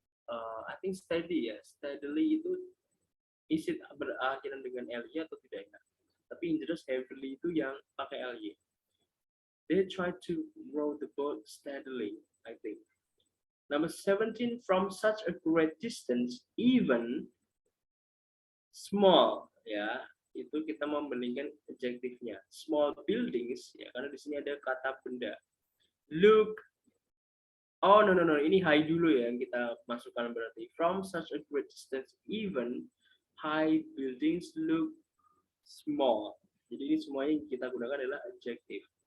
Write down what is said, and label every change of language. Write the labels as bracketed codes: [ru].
[en] I think [id] steadily itu [en] is it [id] berakhiran dengan ly atau tidak ya? Tapi yang jelas heavily itu yang pakai ly. [en] They tried to row the boat steadily, I think. Number 17, from such a great distance, even small, ya, [id] itu kita membandingkan adjektifnya. [en] Small buildings, [id] ya, karena di sini ada kata benda. [en] Look, oh no, [id] ini high dulu ya yang kita masukkan berarti. [en] From such a great distance, even high buildings look small. [id] Jadi ini semuanya yang kita gunakan adalah adjective.